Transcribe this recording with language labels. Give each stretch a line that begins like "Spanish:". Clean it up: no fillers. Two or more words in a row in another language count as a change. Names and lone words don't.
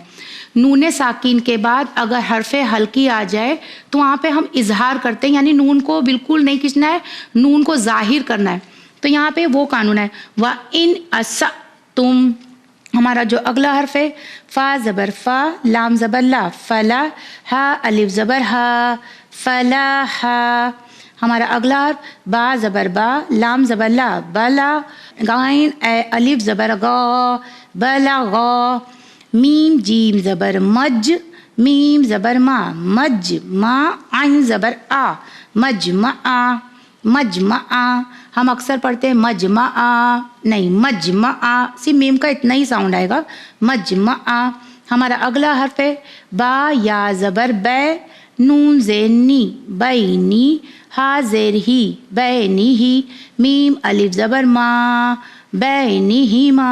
Urdu: نون ساکین کے بعد اگر حرف ہلکی آ جائے تو وہاں پہ ہم اظہار کرتے ہیں، یعنی نون کو بالکل نہیں کھینچنا ہے، نون کو ظاہر کرنا ہے، تو یہاں پہ وہ قانون ہے
Arabic: وَإِنْ أَسَأْتُمْ۔
Urdu: ہمارا جو اگلا حرف ہے فا زبر فا، لام زبر لا، فلا، ہا الف زبر ہا، فلا ہا۔ ہمارا اگلا حرف با زبر با، لام زبر لا، بلا، غائن اے الف زبر غا، بلغا۔ میم جیم زبر مج، میم زبر ما، مج ما، عین زبر آ، مجمع، مجمع۔ ہم اکثر پڑھتے ہیں مجمع، نہیں مجمع، صرف میم کا اتنا ہی ساؤنڈ آئے گا، مجمع۔ ہمارا اگلا حرف ہے با یا زبر بے، نون زیر نی، بینی، ہا زیر ہی، بینی ہی، میم الف زبر ما، بینی ہی ما۔